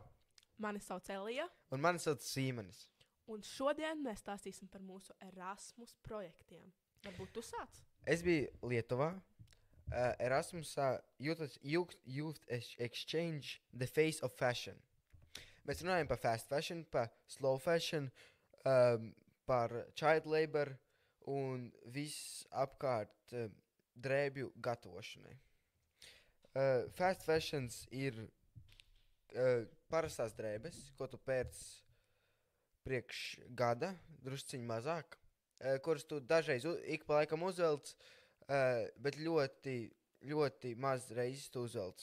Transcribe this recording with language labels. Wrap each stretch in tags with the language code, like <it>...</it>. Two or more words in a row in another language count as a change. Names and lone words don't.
<lv>Mani sauc Elija, Un mani sauc Sīmanis. un šodien mēs stāstīsim par mūsu Erasmus projektiem. Varbūt tu sāc? Es biju Lietuvā, Erasmusā,</lv> <en>Youth Exchange, The Face of Fashion.</en> <lv>Mēs runājam par</lv> <en>fast fashion,</en> <lv>par</lv> <en>slow fashion,</en> <lv>par</lv> <en>child labor</en> <lv>un viss apkārt drēbju gatavošanai.</lv> <en>Fast fashions</en> <lv>ir parastās drēbes, ko tu pērc priekš gada, drusciņ mazāk, kuras tu dažreiz ik pa laikam uzvelc, bet ļoti, ļoti maz reizes tu uzvelc.</lv>